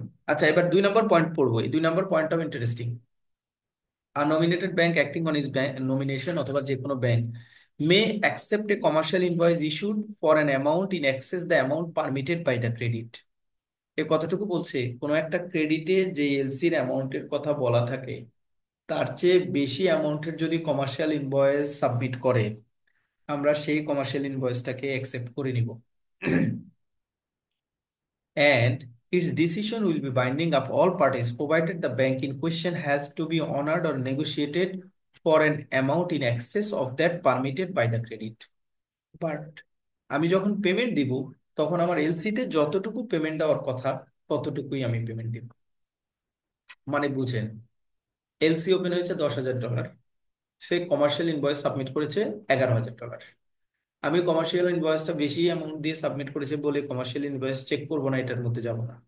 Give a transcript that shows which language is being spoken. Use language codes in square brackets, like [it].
[bn] আচ্ছা, এবার 2 নম্বর পয়েন্ট পড়বো। এই 2 নম্বর পয়েন্টটাও interesting. [en] unnominated bank acting on its nomination, [bn] অথবা যে কোনো bank [en] May accept a commercial invoice issued for an amount in excess the amount permitted by the credit. [bn] এ কতটুকু বলছে, কোনো একটা ক্রেডিটে যে এলসির অ্যামাউন্টের কথা বলা থাকে, তার চেয়ে বেশি অ্যামাউন্টের যদি কমার্শিয়াল ইনভয়েস সাবমিট করে, আমরা সেই কমার্শিয়াল ইনভয়েসটাকে অ্যাকসেপ্ট করে নিব, [en] and its decision will be binding of all parties provided the bank in question has to be honored or negotiated for an amount in excess of that permitted by the credit। [bn] But আমি যখন payment দিব, তখন আমার এলসিতে যতটুকু payment দেওয়ার কথা ততটুকুই আমি পেমেন্ট দিব। মানে বুঝেন, এলসি ওপেন হয়েছে $10,000, সে কমার্শিয়াল ইনভয়েস সাবমিট করেছে $11,000। আমি কমার্শিয়াল ইনভয়েসটা বেশি অ্যামাউন্ট দিয়ে সাবমিট করেছে বলে কমার্শিয়াল ইনভয়েস চেক করবো না, এটার মধ্যে যাব না।